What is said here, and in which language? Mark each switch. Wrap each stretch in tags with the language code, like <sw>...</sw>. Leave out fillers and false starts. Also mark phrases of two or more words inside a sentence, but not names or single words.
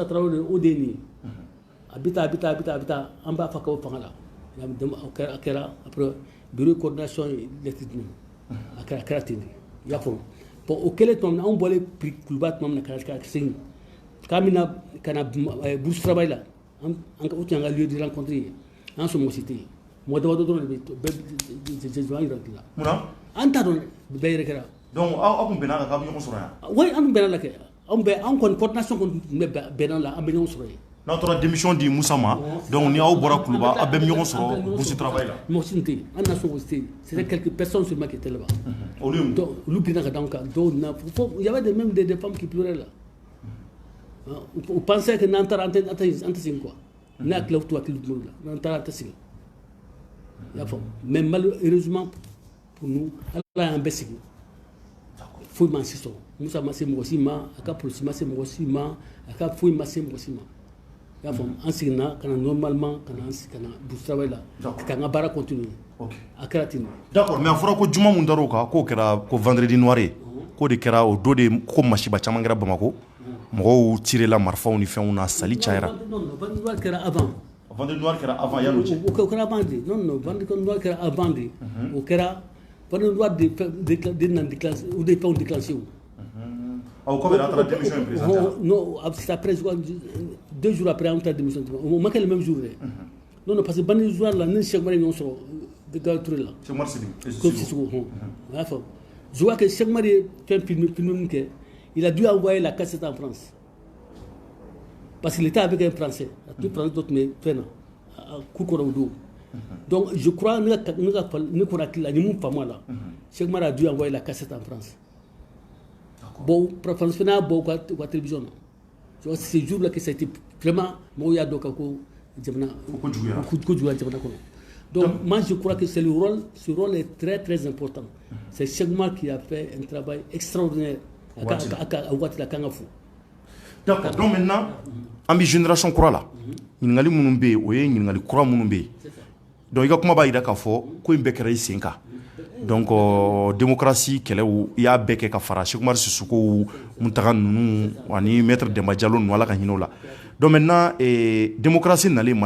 <bm>Tarawele o de ye nin ye a bɛ taa an b'a fɔ ka bɔ fanga la a kɛra</bm> <fr>après bureau coordination</fr> <bm>lettre di a kɛra ten de i y'a fɔ bon o kɛlen tuma min na anw bɔlen kuluba tuma min na ka segin k'a bɛna ka na bourse travail la o tun y'an ka</bm> <fr>lieu de rencontre</fr> <bm>ye an somɔgɔ si tɛ yen mɔgɔ damadɔ dɔrɔn de bɛ jɛn yɛrɛ la munna an t'a dɔn bɛɛ yɛrɛ kɛra donc aw tun bɛnna kan k'aw bɛ ɲɔgɔn sɔrɔ yan oui an tun bɛnna la kɛ an kɔni coordination kɔni tun bɛ bɛnna la an bɛ ɲɔgɔn sɔrɔ yen n'aw taara démission di Musa ma donc ni aw bɔra kuluba aw bɛɛ bɛ ɲɔgɔn sɔrɔ bourse travail la mɔgɔ si tun tɛ yen an na sɔn o tɛ yen</bm> <fr>c'était quelques personnes seulement qui étaient là-bas</fr> <bm>olu girinna ka d'anw kan dɔw na fo</bm> <fr>il y avait même des femmes qui pleuraient là on pensait que</fr> <bm>n'an taara an tɛ segin quoi ne hakili to hakili tun la n'an taara an tɛ segin i y'a faamu</bm> <fr>mais malheureusement pour nous</fr> <bm>Ala y'an bɛɛ segin foyi ma si sɔrɔ Musa ma se mɔgɔ si ma a ka polisi ma se mɔgɔ si ma a ka foyi ma se mɔgɔ si ma i y'a faamu an seginna ka na normalement ka na bourse travail la k'an ka baara continuer a kɛra ten de. d'accord mais a fɔra ko juma mun dar'o kan k'o kɛra ko vendredi noir ye k'o de kɛra o don de ko masiba caman kɛra Bamakɔ mɔgɔw tirela marifaw ni fɛnw na sali cayara. non vendredi noir kɛra avant. vendredi noir kɛra avant yan'o cɛ. o kɛra</bm> <fr>avant de</fr> <bm>non vendredi noir kɛra</bm> <fr>avant de</fr> <bm>o kɛra vendredi noir de na déclenché o de fɛnw déclenché o. aw kɔfɛ a taara</bm> <fr>démission présidentielle. non c'est après 2 jours après</fr> <bm>an taara démission o ma kɛ</bm> <fr>le même jour dɛ.</fr> <bm>non</bm> <fr>parce que</fr> <bm>vendredi noir la ne Cheikh Mari ɲɔgɔn sɔrɔ Gawo Touré la. Cheikh Mari Sidiki. ko Sissoko o y'a faamu</bm> <fr>je vois que Cheikh Mari</fr> <bm>ye fɛn film min kɛ</bm> <fr>il a dû envoyer la cassette en France parce qu'il était avec un Français tout français</fr> <bm>dɔ tun bɛ fɛn na cour kɔnɔ o don</bm> <fr>donc je crois</fr> <bm>ne kɔni hakili la ni mun faamu a la</bm> <fr>Cheikh Mari a dû envoyer la cassette en France</fr> <bm>bon France fana y'a bɔ u ka télévision na</bm> <fr>je vois ce jour là que ça a été vraiment</fr> <bm>mɔgɔw y'a dɔn ka ko jamana ko juguyara jamana kɔnɔ</bm> <fr>donc moi je crois que ce rôle est très très important c'est Cheikh Mari qui a fait un travail extraordinaire</fr> <bm>a waati la kan ka fo.</bm> <fr>d'accord donc maintenant</fr> <bm>an bɛ génération kura la ɲininkali minnu bɛ yen o ye ɲininkali kura minnu bɛ yen donc i ka kuma b'a jira k'a fɔ ko in bɛɛ kɛra i sen kan</bm> <fr>donc démocratie</fr> <bm>kɛlɛw i y'a bɛɛ kɛ ka fara Cheikh Umar Sissokow Muntaga ninnu ani maître Demba Diallo ninnu Ala ka hinɛ o la</bm> <fr>donc maintenant démocratie</fr> <bm>nalen Mali</bm>